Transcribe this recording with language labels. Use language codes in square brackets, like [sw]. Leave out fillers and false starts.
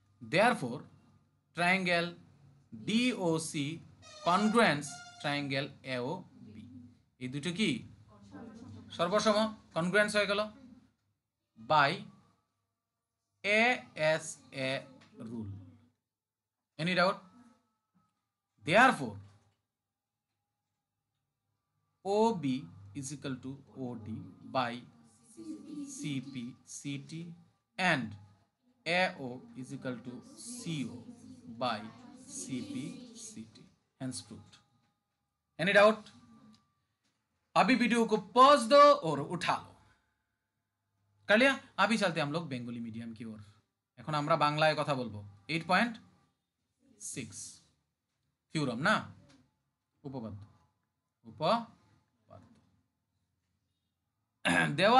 [en] therefore triangle DOC congruence triangle AOB [bn] এই দুটো কি সর্বসম কনগ্রুয়েন্স হয়ে গেল [en] By ASA rule. Any doubt? Therefore OB is equal to OD by CP CT and AO is equal to CO by CP CT. Hence proved. Any doubt? [hi] अभी video को pause दो और उठा लो कर लिया अभी चलते हम लोग बेंगली मीडियम की ओर [bn] এখন আমরা বাংলায় কথা বলবো 8.6 থিওরাম না উপপাদ্য